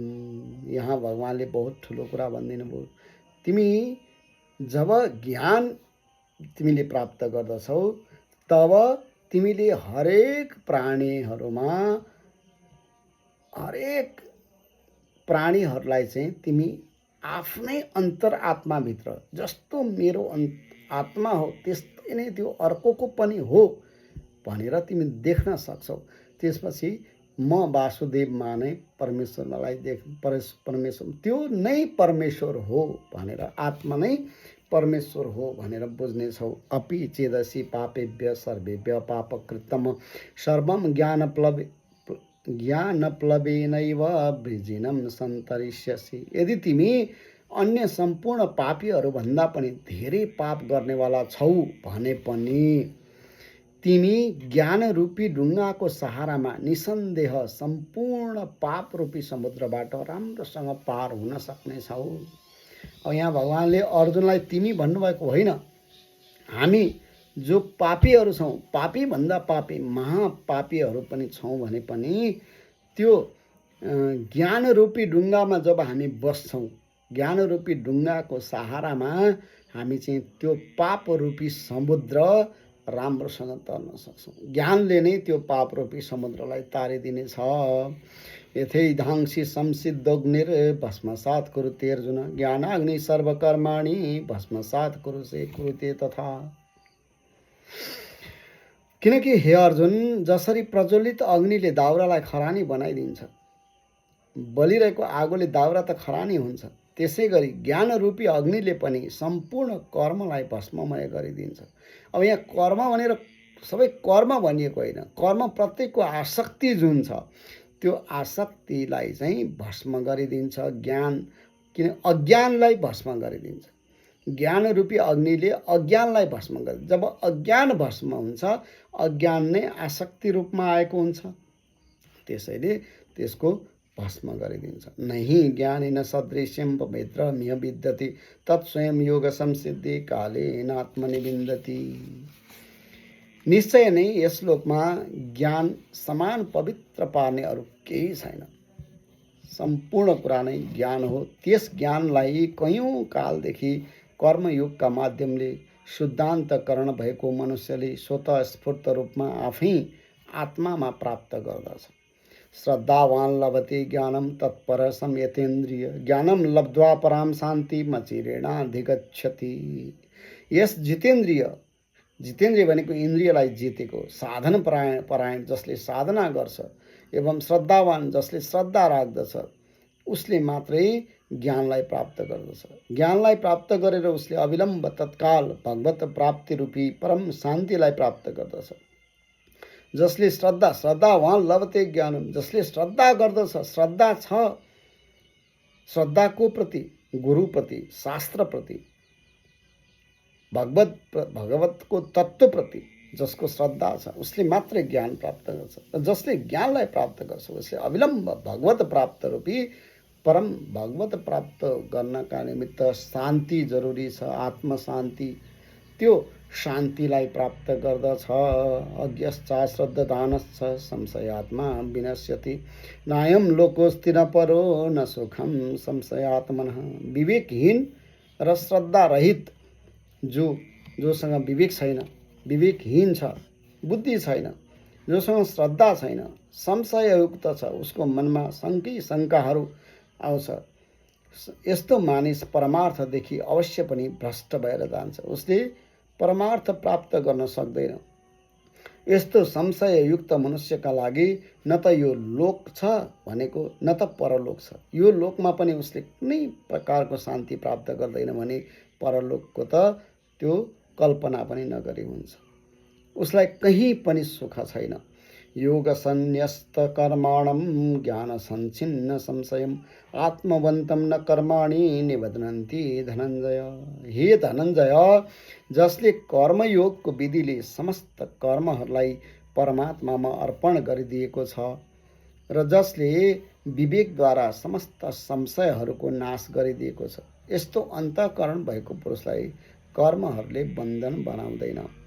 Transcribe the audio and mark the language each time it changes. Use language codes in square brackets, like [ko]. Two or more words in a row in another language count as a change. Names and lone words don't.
[ne] यहाँ भगवानले बहुत ठुलो कुरा भनिदिनु भयो। तिमी जब ज्ञान तिमीले प्राप्त गर्दछौ तब तिमीले हरेक प्राणीहरूलाई चाहिँ तिमी आफ्नै अन्तरात्माभित्र जस्तो मेरो आत्मा हो त्यस्तै नै त्यो अर्कोको पनि हो भनेर तिमी देख्न सक्छौ। त्यसपछि म वासुदेवमा नै परमेश्वरलाई परमेश्वर त्यो नै परमेश्वर हो भनेर, आत्मा नै परमेश्वर हो भनेर बुझ्नेछौ। [sa] अपि चेदसि पापेभ्य सर्वेभ्य पापकृतम सर्वं ज्ञानप्लवेनैव वृजिनं सन्तरिष्यसि। [ne] यदि तिमी अन्य सम्पूर्ण पापीहरूभन्दा पनि धेरै पाप गर्नेवाला छौ भने पनि तिमी ज्ञानरूपी ढुङ्गाको सहारामा निसन्देह सम्पूर्ण पाप रूपी समुद्रबाट राम्रोसँग पार हुन सक्नेछौ। अब यहाँ भगवानले अर्जुनलाई तिमी भन्नुभएको होइन, हामी जो पापीहरू छौँ, पापीभन्दा पापी महापापीहरू पनि छौँ भने पनि त्यो ज्ञानरूपी ढुङ्गामा जब हामी बस्छौँ, ज्ञानरूपी ढुङ्गाको सहारामा हामी चाहिँ त्यो पापरूपी समुद्र राम्रोसँग तर्न सक्छौँ। ज्ञानले नै त्यो पापरूपी समुद्रलाई तारिदिनेछ। [sa] यथैधांसि संसिद्धोग्निर भस्मसात् कुरुते अर्जुन ज्ञानाग्नि सर्वकर्माणि भस्मसात् कुरुते तथा। [ne] किनकि हे अर्जुन, जसरी प्रज्वलित अग्निले दाउरालाई खरानी बनाइदिन्छ, बलिरहेको आगोले दाउरा त खरानी हुन्छ, त्यसै गरी ज्ञानरूपी अग्निले पनि सम्पूर्ण कर्मलाई भस्ममय गरिदिन्छ। अब यहाँ कर्म भनेर सबै कर्म भनिएको होइन, कर्म प्रत्येकको आसक्ति जुन छ त्यो आसक्तिलाई चाहिँ भस्म गरिदिन्छ ज्ञान। किन अज्ञानलाई भस्म गरिदिन्छ। ज्ञानरूपी अग्निले अज्ञानलाई भस्म गरिदिन्छ। जब अज्ञान भस्म हुन्छ, अज्ञान नै आसक्ति रूपमा आएको हुन्छ, त्यसैले त्यसको भस्म गरिदिन्छ। [sa] नहि ज्ञानेन सदृश्यं पवित्रमिह विद्यते तत्स्वयं योग संसिद्धि कालेनात्मनि विन्दति। [ne] निश्चय नै यस लोकमा ज्ञान समान पवित्र पार्ने अरू केही छैन। सम्पूर्ण कुरा नै ज्ञान हो। त्यस ज्ञानलाई कयौँ कालदेखि कर्मयोगका माध्यमले शुद्धान्तकरण भएको मनुष्यले स्वतः स्फूर्त रूपमा आफै आत्मामा प्राप्त गर्दछ। [sa] श्रद्धावान लभते ज्ञानम तत्पर संयतेन्द्रिय ज्ञानम लब्ध्वा पराम शान्ति मचिरेणाधिगच्छति। [ne] यस जितेन्द्रिय भनेको इन्द्रियलाई जितेको, साधन परायण जसले साधना गर्छ एवं श्रद्धावान जसले श्रद्धा राख्दछ उसले मात्रै ज्ञानलाई प्राप्त गर्दछ। ज्ञानलाई प्राप्त गरेर उसले अविलम्ब तत्काल भगवत प्राप्ति रूपी परम शान्तिलाई प्राप्त गर्दछ। [sa] जसले श्रद्धावान लभते ज्ञानम, [ne] जसले श्रद्धा गर्दछ, श्रद्धा छ, श्रद्धाको प्रति, गुरुप्रति, शास्त्रप्रति, भगवतको तत्त्वप्रति जसको श्रद्धा छ उसले मात्रै ज्ञान प्राप्त गर्छ र जसले ज्ञानलाई प्राप्त गर्छ उसले अविलम्ब भगवत प्राप्त रूपी परम भगवत प्राप्त गर्नका निमित्त शान्ति जरुरी छ, आत्म शान्ति। त्यो शान्तिलाई प्राप्त गर्दछ। [sa] अज्ञश्चा श्रद्धानश्च संशयात्मा विनश्यति, नायम लोकोस्ति न परो न सुखम संशयात्मनः। [ne] विवेकहीन र श्रद्धा रहित जोसँग विवेक छैन, विवेकहीन छ, बुद्धि छैन, जोसँग श्रद्धा छैन, संशययुक्त छ, उसको मनमा शङ्काहरू आउँछ। यस्तो मानिस परमार्थदेखि अवश्य पनि भ्रष्ट भएर जान्छ, उसले परमार्थ प्राप्त गर्न सक्दैन। यस्तो संशययुक्त मनुष्यका लागि न त यो लोक छ भनेको न त परलोक छ। यो लोकमा पनि उसले कुनै प्रकारको शान्ति प्राप्त गर्दैन भने परलोकको त त्यो कल्पना पनि नगरी हुन्छ। उसलाई कहीँ पनि सुख छैन। [sa] योग संन्यस्त कर्माणम ज्ञान संचिन्न संशयम आत्मवन्तं न कर्माणि निबध्नन्ति धनञ्जय। [ne] हे धनञ्जय, जसले कर्मयोगको विधिले समस्त कर्महरूलाई परमात्मामा अर्पण गरिदिएको छ र जसले विवेकद्वारा समस्त संशयहरूको नाश गरिदिएको छ, यस्तो अन्तःकरण भएको पुरुषलाई कर्महरूले बन्धन बनाउँदैन।